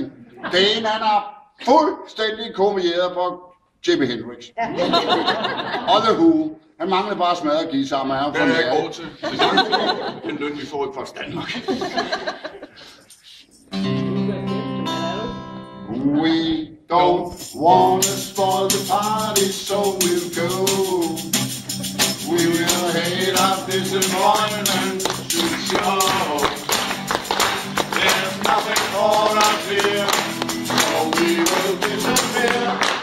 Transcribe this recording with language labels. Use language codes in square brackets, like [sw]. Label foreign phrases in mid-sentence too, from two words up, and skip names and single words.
[da] Det ene, han har fuldstændig kopieret på Jimi Hendrix. Og The Who. Han manglede bare smadret guitar, men han Det er jeg god til. Den løn, vi får i Post Danmark. [en] We don't wanna spoil the party, so we'll go. We will hate our disappointment to show. There's nothing for us here, so we will disappear.